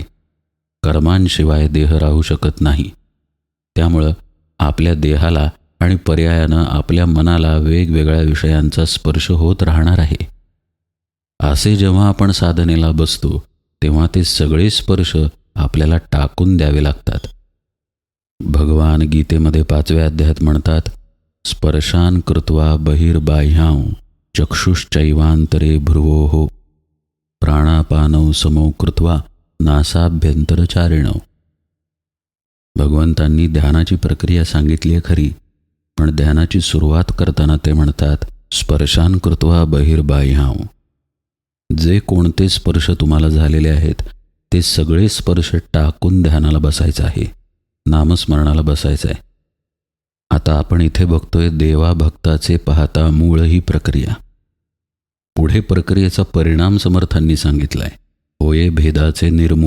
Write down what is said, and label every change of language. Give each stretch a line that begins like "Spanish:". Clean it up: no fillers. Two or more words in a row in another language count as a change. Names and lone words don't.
Marathi: कर्मांशिवाय देह राहू शकत नाही. त्यामुळं आपल्या देहाला आणि पर्यायानं आपल्या मनाला वेगवेगळ्या विषयांचा स्पर्श होत राहणार आहे. असे जेव्हा आपण साधनेला बसतो तेव्हा ते सगळे स्पर्श आपल्याला टाकून द्यावे लागतात. भगवान गीतेमध्ये 5व्या अध्यायात म्हणतात,
Sanskrit: स्पर्शान कृत्वा बहिर्बाह्यां चक्षुश्चैवांतरे भ्रुवोः प्राणापानौ समौ कृत्वा नासाभ्यंतरचारिणौ.
Marathi: भगवंतांनी ध्यानाची प्रक्रिया सांगितली आहे खरी, पण ध्यानाची सुरुवात करताना ते म्हणतात
Sanskrit: स्पर्शान कृत्वा बहिर्बाह्यां.
Marathi: जे कोणते स्पर्श तुम्हाला झालेले आहेत ते सगळे स्पर्श टाकून ध्यानाला बसायचं आहे, नामस्मरणाला बसायचं आहे. आता आपण इथे बघतोय देवा भक्ताचे पाहता मूळ ही प्रक्रिया. पुढे प्रक्रियेचा परिणाम समर्थांनी सांगितलाय, होये भेदाचे निर्मूळ.